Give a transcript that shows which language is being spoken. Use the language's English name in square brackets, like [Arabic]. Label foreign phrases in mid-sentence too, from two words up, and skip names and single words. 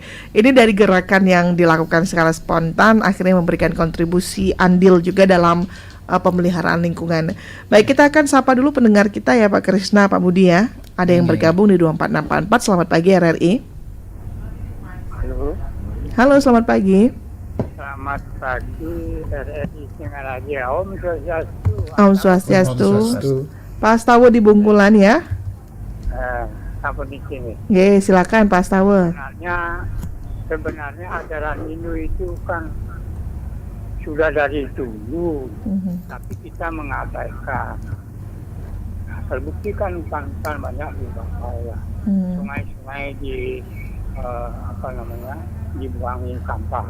[Indonesian] Ini dari gerakan yang dilakukan secara spontan akhirnya memberikan kontribusi andil juga dalam pemeliharaan lingkungan. Baik, kita akan sapa dulu pendengar kita ya Pak Krisna, Pak Budi ya. Ada yang bergabung di 24644. Selamat pagi RRI. Halo, selamat pagi. Selamat pagi RRI Singaraja. Om Swastiastu. Om Swastiastu. Pak Astawa di Bungkulan ya. Apa di sini? Silakan Pak Astawa. Sebenarnya ajaran Hindu itu kan sudah dari dulu, tapi kita mengabaikan. Terbukti kan banyak di bawah sungai-sungai dibuangin sampah.